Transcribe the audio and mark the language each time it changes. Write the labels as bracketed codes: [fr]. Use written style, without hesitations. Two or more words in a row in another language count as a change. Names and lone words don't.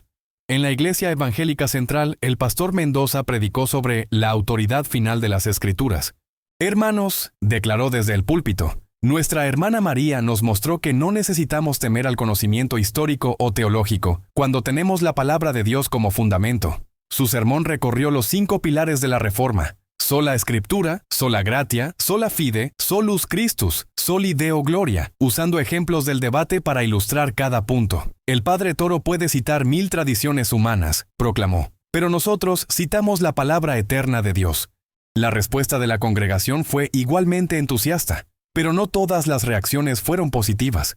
[es] En la Iglesia Evangélica Central, el pastor Mendoza predicó sobre la autoridad final de las Escrituras. «Hermanos», declaró desde el púlpito, Nuestra hermana María nos mostró que no necesitamos temer al conocimiento histórico o teológico cuando tenemos la palabra de Dios como fundamento. Su sermón recorrió los 5 pilares de la Reforma: sola Escritura, [la] sola gratia, sola fide, solus Christus, soli Deo gloria, [es] usando ejemplos del debate para ilustrar cada punto. El padre Toro puede citar 1000 tradiciones humanas, proclamó, pero nosotros citamos la palabra eterna de Dios. La respuesta de la congregación fue igualmente entusiasta, pero no todas las reacciones fueron positivas.